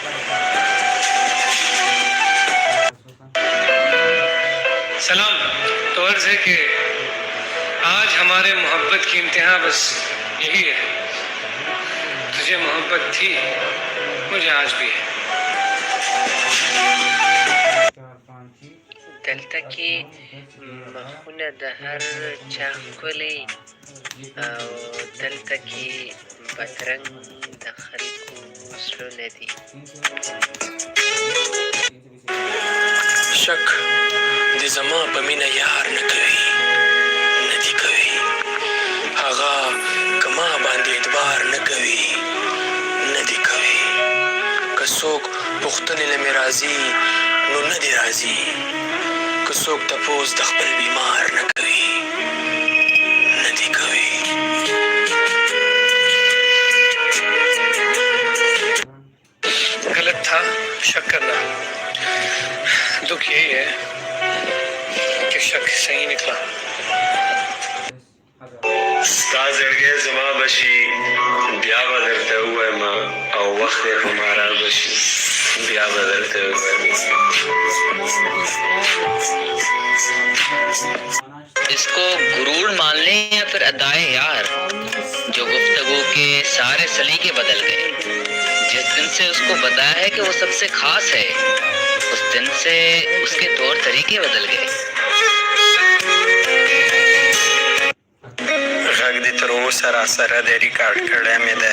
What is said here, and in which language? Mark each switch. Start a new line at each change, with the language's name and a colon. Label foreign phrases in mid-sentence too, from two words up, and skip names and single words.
Hindi: सलाम. तो अर्ज है कि आज हमारे मोहब्बत की इंतहा बस यही है. तुझे मोहब्बत थी, मुझे आज भी है.
Pashto: دلته کې مخونه د هر چا ښکلي او دلته کې بدرنګ د خلکو زړونه دي. شک د زما په مینه یار نه کوي، نه دي کوي. هغه کما باندې اعتبار نه کوي، نه دي کوي. که څوک پوښتنې له مې راځي نو نه دي راځي. که څوک تپوس د خپل بیمار نه کوي، نه دي کوي.
Hindi: गलत था, शक करना. दुख यही है कि शक सही निकला.
Pashto: ستا زړګی زما بشي بیا به درته ووایم او وخت یې همارا بشي بیا به درته ووایم.
Hindi: इसको गुरूर मान लें या फिर अदाए यार, जो गुफ्तगू के सारे सलीके बदल गए. जिस दिन से उसको बताया है कि वो सबसे खास है, उस दिन से उसके तौर तरीके बदल गए.
Pashto: غږ دې تر اوسه راسره دی، ریکارډ کړی مې دی.